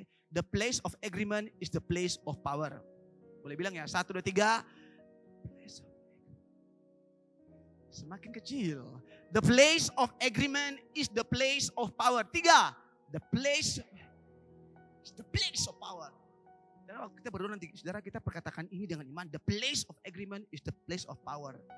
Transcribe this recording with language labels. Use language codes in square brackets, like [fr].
[en] The place of agreement is the place of power. [id] Boleh bilang ya, [en] 1, 2, 3. [id] Semakin kecil. [en] The place of agreement is the place of power. 3. The place is the place of power. [id] Dan waktu kita berdoa nanti, saudara, kita perkatakan ini dengan iman. [en] The place of agreement is the place of power.